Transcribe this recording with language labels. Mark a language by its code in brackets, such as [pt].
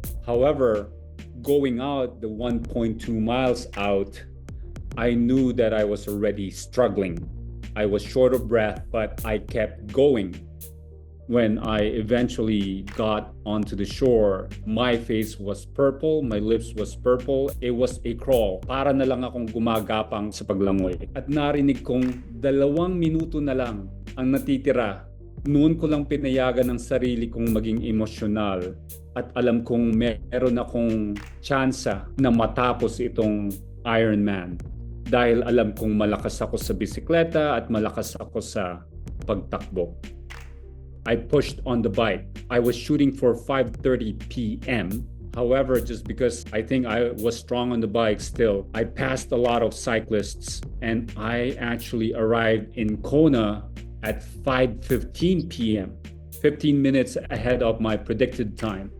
[en] However, going out the 1.2 miles out, I knew that I was already struggling. I was short of breath, but I kept going. When I eventually got onto the shore, my face was purple, my lips was purple. It was a crawl. [tl] Para na lang akong gumagapang sa paglangoy. At narinig kong 2 minuto na lang ang natitira. Noon ko lang pinayagan ng sarili kong maging emosyonal at alam kong meron akong tsansa na matapos itong Ironman. Dahil alam kong malakas ako sa bisikleta at malakas ako sa pagtakbo. [en] I pushed on the bike. I was shooting for 5:30 p.m. However, just because I think I was strong on the bike still, I passed a lot of cyclists and I actually arrived in Kona at 5:15 p.m., 15 minutes ahead of my predicted time.